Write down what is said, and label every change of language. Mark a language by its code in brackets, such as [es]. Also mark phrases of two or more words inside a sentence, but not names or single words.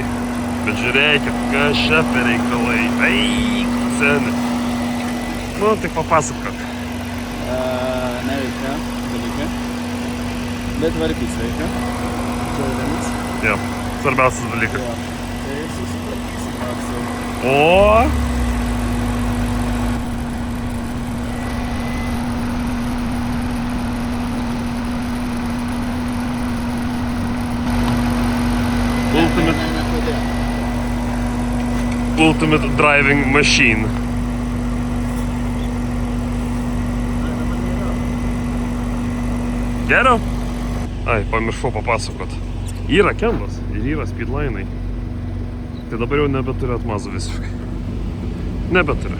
[lt] Bet žiūrėkit, kas čia per reikalai. Eik, seni. Nu, tik papasakok. Neveikia dalykai, bet variklis veikia. Žiūrėdamas. Jo, svarbiausias dalykas. Jo, tai susitvarkysim. O! [en] Ultimate driving machine. [lt] Geriau? Ai, pamiršau papasakot. Yra kembas ir yra speedline'ai. Tai dabar jau nebeturiu atmazų visiškai. Nebeturiu.